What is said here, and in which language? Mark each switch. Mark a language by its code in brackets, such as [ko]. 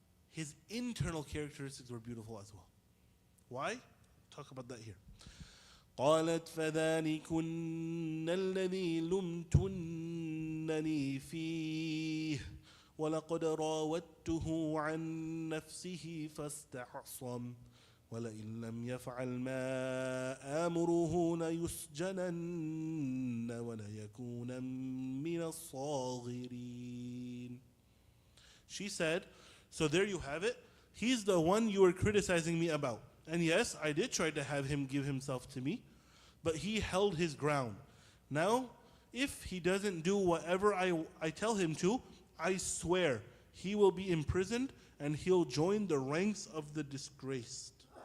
[en] his internal characteristics were beautiful as well. Why? Talk about that here. [ar] قالت فذلكن الذي لمتنني فيه ولقد راودته عن نفسه فاستعصم ولئن لم يفعل ما آمره ليسجنن وليكون من الصاغرين. [en] She said, so there you have it. He's the one you were criticizing me about. And yes, I did try to have him give himself to me, but he held his ground. Now, if he doesn't do whatever I tell him to, I swear he will be imprisoned and he'll join the ranks of the disgraced.